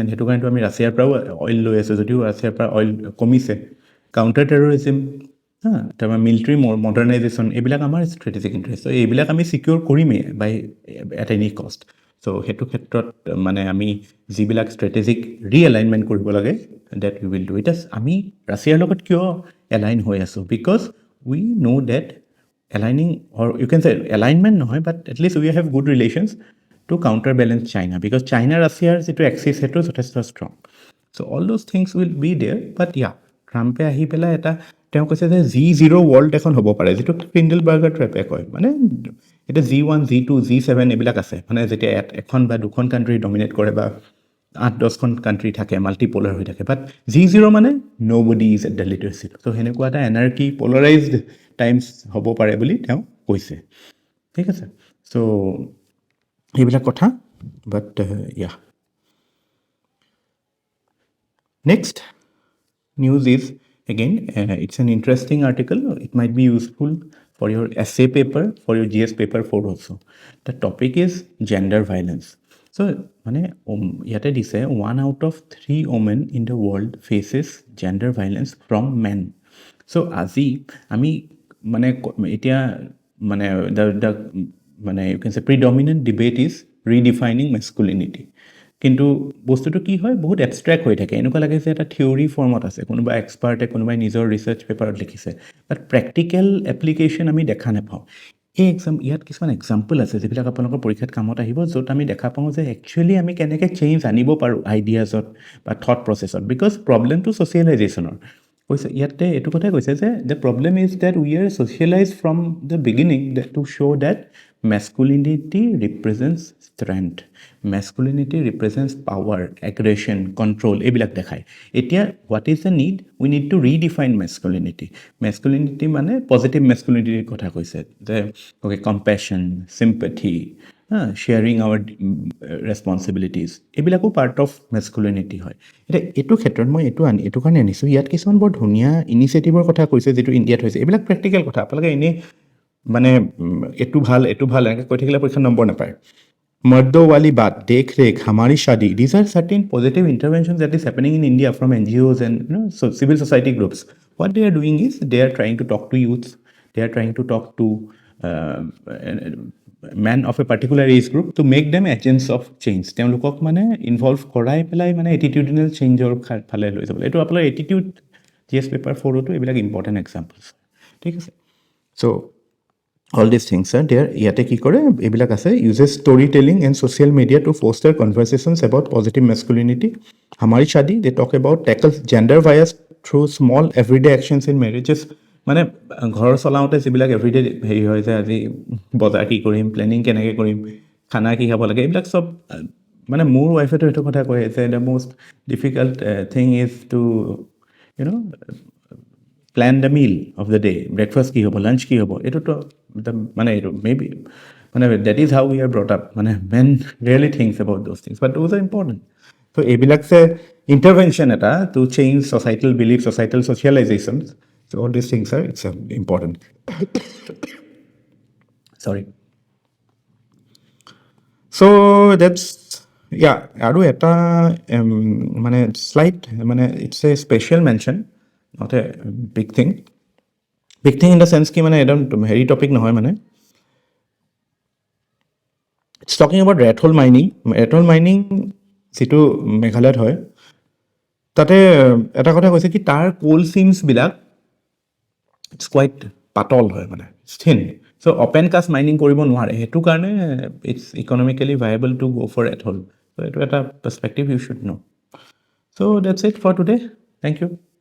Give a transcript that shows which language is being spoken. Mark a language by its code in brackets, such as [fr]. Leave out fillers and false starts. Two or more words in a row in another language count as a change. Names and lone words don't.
[as] সেইটো কাৰণেতো আমি ৰাছিয়াৰ পৰাও অইল লৈ আছোঁ, যদিও ৰাছিয়াৰ পৰা অইল কমিছে। [en] counter terrorism, [as] তাৰপৰা [en] military modernisation, [as] এইবিলাক আমাৰ [en] strategic interest. [as] চ' এইবিলাক আমি ছিকিউৰ কৰিমেই [en] by at any cost. [as] চ' সেইটো ক্ষেত্ৰত মানে আমি যিবিলাক [en] strategic realignment [as] কৰিব লাগে, [en] that we will do it. [as] আমি ৰাছিয়াৰ লগত কিয় এলাইন হৈ আছোঁ? [en] because we know that aligning, or you can say alignment নহয়, but at least we have good relations to counterbalance China, because China [as] Russiaৰ যিটো এক্সিছ সেইটো যথেষ্ট ষ্ট্ৰং। [en] so all those things will be there. [as] বাট ট্ৰাম্পে আহি পেলাই তেওঁ কৈছে যে G0 ৱৰ্ল্ড এখন হ'ব পাৰে, যিটো ফিণ্ডেলবাৰ্গাৰ ট্ৰেপে কয়। মানে এতিয়া G1, G2, G7 এইবিলাক আছে, মানে যেতিয়া এখন বা দুখন কাণ্ট্ৰি ডমিনেট কৰে, বা 8-10খন কাণ্ট্ৰি থাকে, মাল্টিপলাৰ হৈ থাকে। বাট G0 মানে [en] no body is at the leadership. [as] চ' সেনেকুৱা এটা [en] anarchy polarised times [as] হ'ব পাৰে বুলি তেওঁ কৈছে। ঠিক আছে, চ' এইবিলাক কথা। [en] but next news is again it's an interesting article. It might be useful for your essay paper, for your GS paper 4 also. The topic is gender violence. So [as] মানে ইয়াতে দিছে [en] 1 out of 3 women in the world faces gender violence from men. So [as] আজি আমি মানে এতিয়া মানে [en] the মানে you can say predominant debate is redefining masculinity. [as] কিন্তু বস্তুটো কি হয়, বহুত এবষ্ট্ৰেক্ট হৈ থাকে, এনেকুৱা লাগে যে এটা [en] theory formত [as] আছে, কোনোবা এক্সপাৰ্টে কোনোবাই নিজৰ [en] research paperত [as] লিখিছে, বাট [en] practical application [as] আমি দেখা নাপাওঁ। ইয়াত কিছুমান এক্সাম্পল আছে যিবিলাক আপোনালোকৰ পৰীক্ষাত কামত আহিব, য'ত আমি দেখা পাওঁ যে একচুৱেলি আমি কেনেকৈ চেঞ্জ আনিব পাৰোঁ আইডিয়াজত বা [en] thought processত, [as] বিকজ প্ৰব্লেমটো ছ'চিয়েলাইজেশ্যনৰ। কৈছে ইয়াতে এইটো কথাই কৈছে যে [en] the problem is that we are socialise from the beginning to show that masculinity represents strength, masculinity represents power, aggression, control, [as] এইবিলাক দেখায়। [en] এতিয়া what is the need? We need to redefine masculinity [as] মানে পজিটিভ masculinityৰ কথা কৈছে, যে [en] okay, compassion, sympathy, sharing our responsibilities, এইবিলাকো part of masculinity হয়। [as] এতিয়া এইটো ক্ষেত্ৰত মই এইটো কাৰণে আনিছোঁ, ইয়াত কিছুমান বৰ ধুনীয়া ইনিচিয়েটিভৰ কথা কৈছে যিটো ইণ্ডিয়াত হৈছে। এইবিলাক প্ৰেক্টিকেল কথা, আপোনালোকে এনেই মানে এইটো ভাল এনেকৈ কৈ থাকিলে পৰীক্ষা নম্বৰ নাপায়। [en] মৰ্দো ৱালি বাত, দেখ ৰেখ, হামাৰি শাদী, these are certain positive intervention that is happening in India from NGOs and civil society groups. What they are doing is they are trying to talk to youths, they are trying to talk to men of a particular age group to make them agents of change. [as] তেওঁলোকক মানে ইনভলভ কৰাই পেলাই মানে [en] attitudinal changeৰ [as] ফালে লৈ যাব। এইটো আপোনাৰ এটিটিউড GS পেপাৰ 4তো এইবিলাক [en] important examples. [as] ঠিক আছে, [en] চ' all these things are there. [as] ইয়াতে কি কৰে, এইবিলাক আছে, [en] uses storytelling and social media to foster conversations about positive masculinity. Hamari Shadi, they talk about tackle gender bias through small everyday actions in marriages. [as] মানে ঘৰ চলাওঁতে যিবিলাক [en] everyday hurry [as] হয়, যে আজি বজাৰ কি কৰিম, প্লেনিং কেনেকৈ কৰিম, খানা কি খাব লাগে, এইবিলাক চব মানে মোৰ ৱাইফেতো এইটো কথা কয় যে [en] the most difficult thing is to plan the meal of the day, [as] ব্ৰেকফাষ্ট কি হ'ব, লাঞ্চ কি হ'ব, এইটোতো মানে এইটো মেবি মানে [en] that is how we are brought up, [as] মানে [en] men really thinks about those things, but those are important. [as] ত' এইবিলাক যে [en] ইণ্টাৰভেনশ্যন এটা to change societal belief, societal socialisation, so all this things are its important. sorry. so that's [as] আৰু এটা মানে [en] শ্লাইড, মানে it's a special mention, not a big thing. big thing in the sense [as] কি মানে একদম হেৰি টপিক নহয় মানে [en] it's talking about rat hole mining [as] যিটো মেঘালয়ত হয় তাতে এটা কথা কৈছে কি তাৰ কোল চিমছবিলাক [en] it's quite [as] পাতল হয় মানে থিন চ' [en] open cast mining [as] কৰিব নোৱাৰে সেইটো কাৰণে [en] it's economically viable to go for at hole [as] চ' এইটো এটা [en] perspective you should know so that's it for today thank you